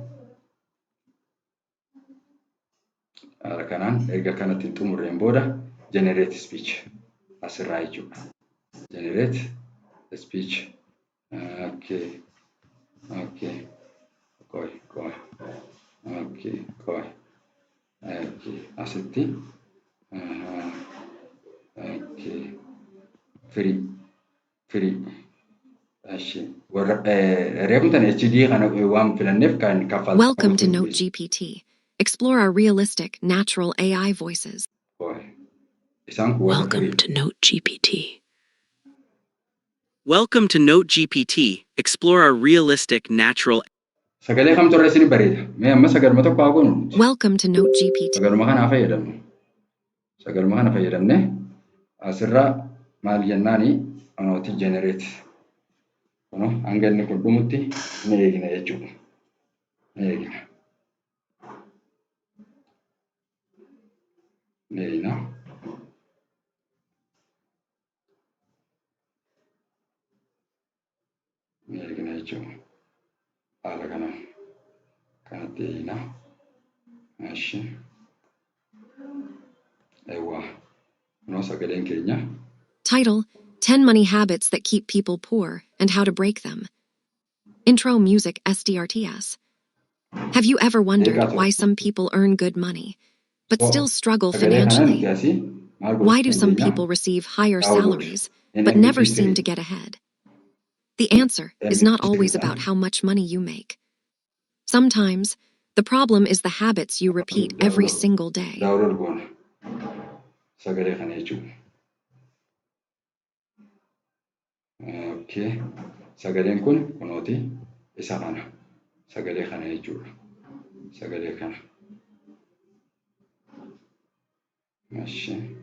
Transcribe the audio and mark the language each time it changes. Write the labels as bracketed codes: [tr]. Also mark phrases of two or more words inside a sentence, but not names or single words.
[om] Haala kanaan erga kanatti xumurreen booda [en] generate speech [om] asirraa jechuudha. [en] Generate speech. Okay. [om] Asitti. [en] Free. Welcome to Note GPT. Explore our realistic, natural AI voices. Welcome to Note GPT. Welcome to Note GPT. Explore our realistic, natural. Welcome to Note GPT. [om] Sagaluma kana fayyadamne asirraa maal jennaani anooti generate Kuno hanga inni kun dhumutti ni eegna jechuudha. Ni eegna. Ni eegna. Ni eegna jechuudha. Haala kanatti eegna. Ashi. Ewa. Kuno sagaleen keenya. [en] Title: 10 Money Habits That Keep People Poor and How to Break Them. Intro music SDRTS. Have you ever wondered why some people earn good money, but still struggle financially? Why do some people receive higher salaries, but never seem to get ahead? The answer is not always about how much money you make. Sometimes, the problem is the habits you repeat every single day. Okay. [om] Sagaleen kun kunooti isa kana. Sagalee kana jechuudha. Sagalee kana. Mashi.